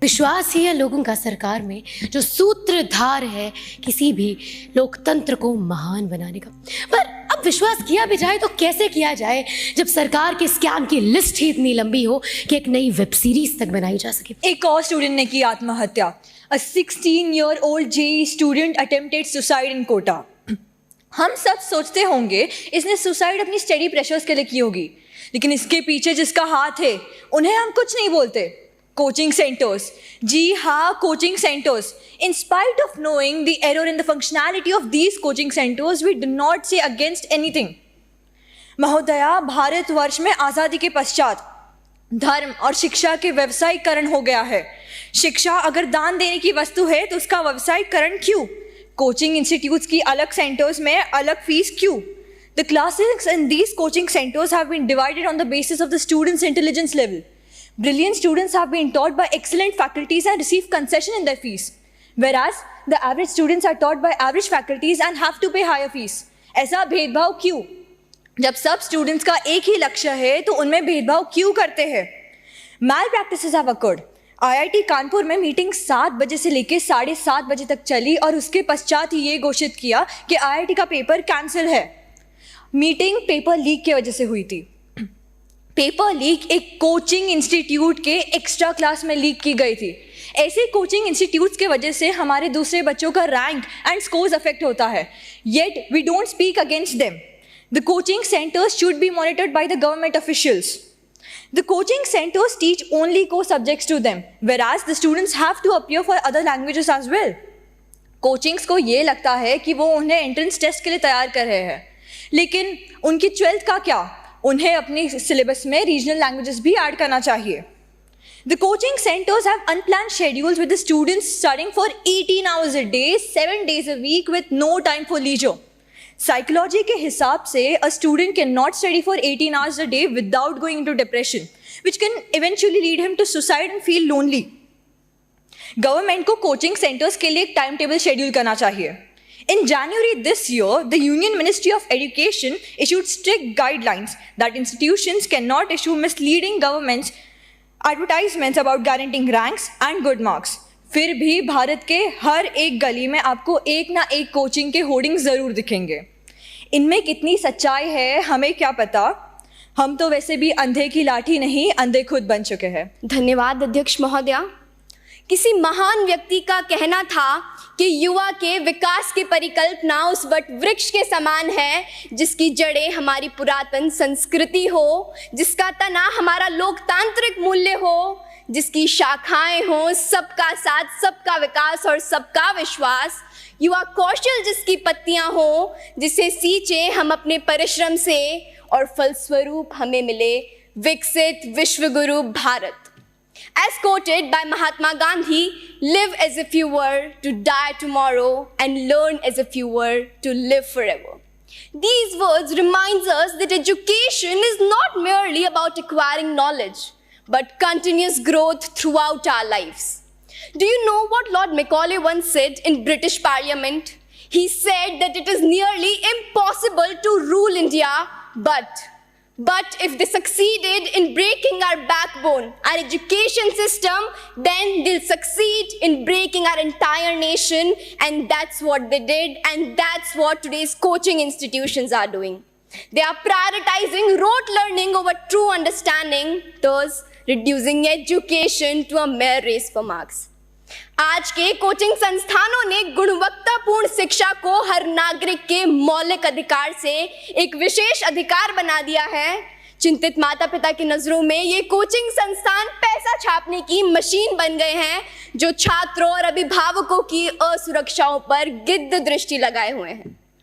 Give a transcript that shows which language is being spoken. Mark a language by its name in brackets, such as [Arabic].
[Hindi] विश्वास ही है लोगों का सरकार में, जो सूत्रधार है किसी भी लोकतंत्र को महान बनाने का। पर अब विश्वास किया भी जाए तो कैसे किया जाए, जब सरकार के स्कैम की लिस्ट ही इतनी लंबी हो कि एक नई वेब सीरीज तक बनाई जा सके। एक और स्टूडेंट ने की आत्महत्या। [English] A 16-year-old JEE student attempted suicide in Kota. [Hindi] हम सब सोचते होंगे इसने सुसाइड अपनी स्टडी प्रेशर्स के लिए की होगी, लेकिन इसके पीछे जिसका हाथ है उन्हें हम कुछ नहीं बोलते। कोचिंग सेंटर्स, जी हाँ, coaching centres. [English] In spite of knowing the error in the functionality of these coaching centers, we do not say against anything. [Hindi] महोदया, भारतवर्ष में आज़ादी के पश्चात धर्म और शिक्षा के व्यवसायीकरण हो गया है। शिक्षा अगर दान देने की वस्तु है तो उसका व्यवसायीकरण क्यों? कोचिंग इंस्टीट्यूट्स की अलग सेंटर्स में अलग फीस क्यों? [English] The classes in these coaching centers have been divided on the basis of the students' intelligence level. Brilliant students have been taught by excellent faculties and receive concession in their fees, whereas the average students are taught by average faculties and have to pay higher fees. [Hindi] ऐसा भेदभाव क्यों? जब सब students का एक ही लक्ष्य है तो उनमें भेदभाव क्यों करते हैं? [English] Malpractices have occurred. [Hindi] IIT Kanpur में मीटिंग 7 बजे से लेकर 7:30 बजे तक चली और उसके पश्चात ही ये घोषित किया कि IIT का पेपर कैंसिल है। मीटिंग पेपर लीक की वजह से हुई थी। पेपर लीक एक कोचिंग इंस्टीट्यूट के एक्स्ट्रा क्लास में लीक की गई थी। ऐसे कोचिंग इंस्टीट्यूट्स के वजह से हमारे दूसरे बच्चों का रैंक एंड स्कोर्स अफेक्ट होता है, [English] Yet we don't speak against them. The coaching centers should be monitored by the government officials. The coaching centers teach only core subjects to them, whereas the students have to appear for other languages as well. [Hindi] Coachings को ये लगता है कि वो उन्हें entrance test के लिए तैयार कर रहे हैं, लेकिन उनकी 12th का क्या? उन्हें अपनी सिलेबस में रीजनल लैंग्वेजेस भी ऐड करना चाहिए। [English] The coaching centers have unplanned schedules with the students studying for 18 hours a day, 7 days a week with no time for leisure. Psychology [Hindi] के हिसाब से [English] a student cannot study for 18 hours a day without going into depression, which can eventually lead him to suicide and feel lonely. [Hindi] Government को coaching centers के लिए एक time table schedule करना चाहिए। [English] In January this year, the Union Ministry of Education issued strict guidelines that institutions cannot issue misleading government's advertisements about guaranteeing ranks and good marks. [Hindi] फिर भी भारत के हर एक गली में आपको एक ना एक कोचिंग के होर्डिंग ज़रूर दिखेंगे। इनमें कितनी सच्चाई है हमें क्या पता, हम तो वैसे भी अंधे की लाठी नहीं, अंधे खुद बन चुके हैं। धन्यवाद अध्यक्ष महोदया। किसी महान व्यक्ति का कहना था कि युवा के विकास की परिकल्पना उस वट वृक्ष के समान है जिसकी जड़ें हमारी पुरातन संस्कृति हो, जिसका तना हमारा लोकतांत्रिक मूल्य हो, जिसकी शाखाएं हो सबका साथ, सबका विकास और सबका विश्वास। युवा कौशल जिसकी पत्तियां हो, जिसे सींचे हम अपने परिश्रम से और फलस्वरूप हमें मिले विकसित विश्वगुरु Bharat. [English] As quoted by Mahatma Gandhi, live as if you were to die tomorrow and learn as if you were to live forever. These words reminds us that education is not merely about acquiring knowledge, but continuous growth throughout our lives. Do you know what Lord Macaulay once said in British Parliament? He said that it is nearly impossible to rule India, but if they succeeded in breaking our backbone, our education system, then they'll succeed in breaking our entire nation, and that's what they did, and that's what today's coaching institutions are doing. They are prioritizing rote learning over true understanding, thus reducing education to a mere race for marks. [Hindi] आज के coaching संस्थानों ने गुणवत्तापूर्ण शिक्षा को हर नागरिक के मौलिक अधिकार से एक विशेष अधिकार बना दिया है। चिंतित माता पिता की नजरों में ये कोचिंग संस्थान पैसा छापने की मशीन बन गए हैं, जो छात्रों और अभिभावकों की असुरक्षाओं पर गिद्ध दृष्टि लगाए हुए हैं।